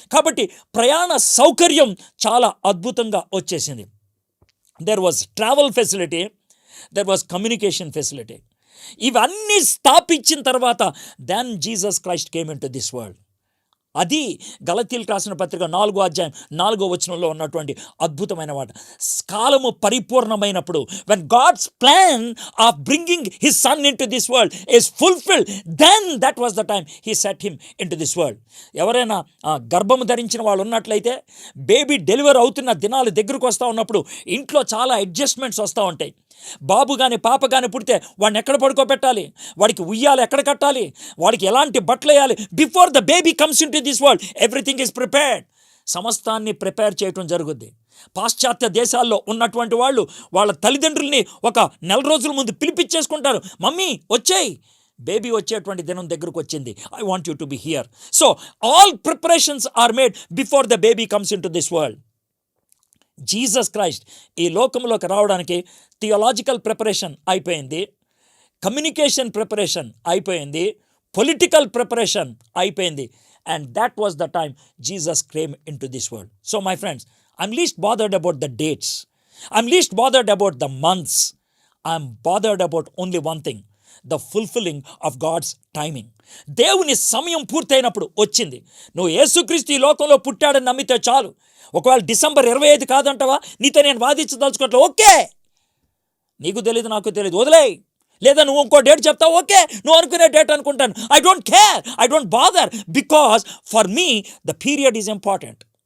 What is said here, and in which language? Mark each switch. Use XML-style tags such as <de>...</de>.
<te>కాబట్టి ప్రయాణ సౌకర్యం చాలా అద్భుతంగా వచ్చేసింది.</te> <en>There was travel facility, there was communication facility.</en> <te>ఇవన్నీ స్థాపించిన తర్వాత</te> <en>Then Jesus Christ came into this world.</en> <te>అది గలతీయులకు రాసిన పత్రిక 4వ అధ్యాయం 4వ వచనంలో ఉన్నటువంటి అద్భుతమైన మాట. కాలము పరిపూర్ణమైనప్పుడు,</te> <en>when God's plan of bringing his son into this world is fulfilled, then that was the time he set him into this world.</en> <te>ఎవరైనా గర్భము ధరించిన వాళ్ళు ఉన్నట్లయితే, బేబీ డెలివరీ అవుతున్న దినాలు దగ్గరకు వస్తూ ఉన్నప్పుడు ఇంట్లో చాలా అడ్జస్ట్మెంట్స్ వస్తూ ఉంటాయి. బాబు కానీ పాప కానీ పుడితే వాడిని ఎక్కడ పడుకోబెట్టాలి, వాడికి ఉయ్యాలి ఎక్కడ కట్టాలి, వాడికి ఎలాంటి బట్టలు వేయాలి.</te> <en>Before the baby comes into this world everything is prepared.</en> <te>సమస్తాన్ని ప్రిపేర్ చేయటం జరుగుద్ది. పాశ్చాత్య దేశాల్లో ఉన్నటువంటి వాళ్ళు వాళ్ళ తల్లిదండ్రుల్ని ఒక నెల రోజుల ముందు పిలిపించేసుకుంటారు. మమ్మీ వచ్చేయి, బేబీ వచ్చేటువంటి దినం దగ్గరకు వచ్చింది,</te> <en>I want you to be here. So all preparations are made before the baby comes into this world.</en> <te>Jesus Christ ఈ లోకంలోకి రావడానికి థియాలజికల్ ప్రిపరేషన్ అయిపోయింది, కమ్యూనికేషన్ ప్రిపరేషన్ అయిపోయింది, పొలిటికల్ ప్రిపరేషన్ అయిపోయింది.</te> <en>And that was the time Jesus came into this world. So my friends, I'm least bothered about the dates. I'm least bothered about the months. I'm bothered about only one thing, the fulfilling of God's timing.</en> <te>దేవుని సమయం పూర్తయినప్పుడు వచ్చింది. నువ్వు యేసుక్రీస్తు ఈ లోకంలో పుట్టాడని నమ్మితే చాలు. ఒకవేళ డిసెంబర్ 25 కాదంటావా, నీతో నేను వాదించదలుచుకోవట్లే, ఓకే, నీకు తెలీదు నాకు తెలీదు, వదిలేయి. లేదా నువ్వు ఇంకో డేట్ చెప్తావు, ఓకే, నువ్వు అనుకునే డేట్ అనుకుంటాను.</te> <en>I don't care, I don't bother, because for me the period is important.</en>